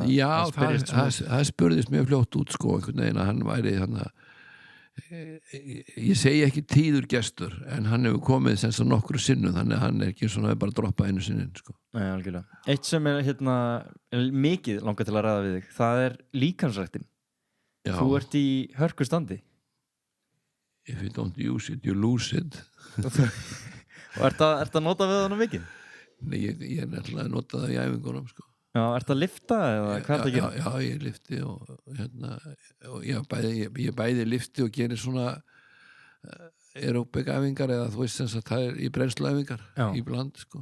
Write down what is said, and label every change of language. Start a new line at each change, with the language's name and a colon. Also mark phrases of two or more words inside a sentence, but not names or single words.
Icelandic: já, það spurðist mjög fljótt út sko, einhvern veginn að hann væri ég segi ekki tíður gestur en hann hefur komið semst á nokkru sinnum þannig að hann er ekki svona bara að droppa einu sinnin sko. Nei, algjörlega. Eitt sem er mikið langað til að ræða við þig, það er líkamsræktin. Þú ert í hörku standi.
English: If you don't use it, you lose it.
Icelandic: Og ert að nota við það mikið? Nei, ég er nefnilega að nota það í æfingunum sko. Já, ert að lifta eða hvað er það að gera? Já, ég lifti og ég bæði lifti og gerir svona aeróbik æfingar eða þú veist sem það er í brennsluæfingar í bland sko.